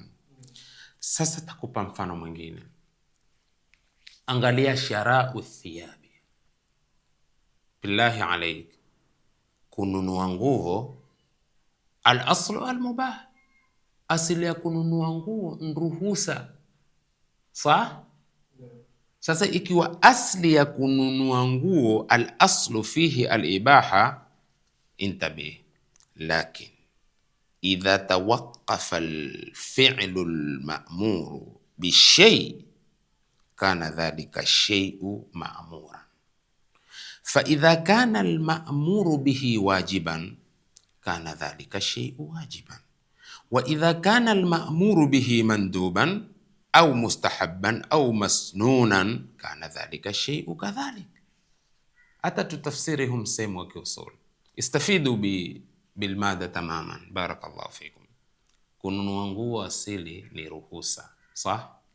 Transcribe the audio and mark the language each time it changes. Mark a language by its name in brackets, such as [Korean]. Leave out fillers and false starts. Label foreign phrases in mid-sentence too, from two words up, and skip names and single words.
[Swahili] Sasa takupa mfano mwingine. Angalia [Arabic] شراء الثياب بالله عليك, [Swahili] kununua nguo [Arabic] الأصل المباح, [Swahili] asili ya kununua nguo nruhusa, sawa? Sasa ikiwa asli ya kununua nguo [Arabic] الأصل فيه الإباحة انتبه, [Swahili] lakin [Arabic] إذا توقف الفعل المأمور بشيء كان ذلك شيء مأمورا فإذا كان المأمور به واجبا كان ذلك شيء واجبا وإذا كان المأمور به مندوبا أو مستحبا أو مسنونا كان ذلك شيء كذلك. [Swahili] Hata tutafsiri msemo wa kiusul, [Arabic] استفيدوا بالمادة تماما. بارك الله فيكم. [Swahili] Kununua nguo asili ni ruhusa, sah?